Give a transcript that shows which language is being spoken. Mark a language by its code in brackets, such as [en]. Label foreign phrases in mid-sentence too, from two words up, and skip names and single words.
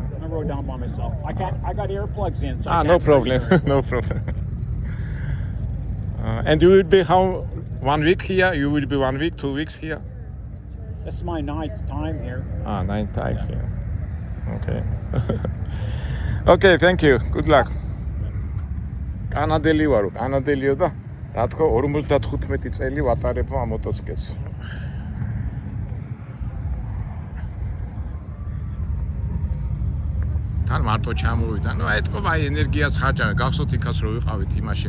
[en] I rode down by myself. I got earplugs in. So I No can't problem. No problem. And you will be 1 week here? You will be 1 week, 2 weeks here? This is my 9th time here. 9 times here. Okay. Okay, thank you. Good luck. [ka] კანადელი ვარო, კანადელიო და რა თქო 55 წელი ვატარებ ამ მოტოციკლს. თან მარტო ჩამოვიდა. ეთქობა ენერგიას ხარჯავე. გახსოვთ იქაც რო ვიყავით იმაში.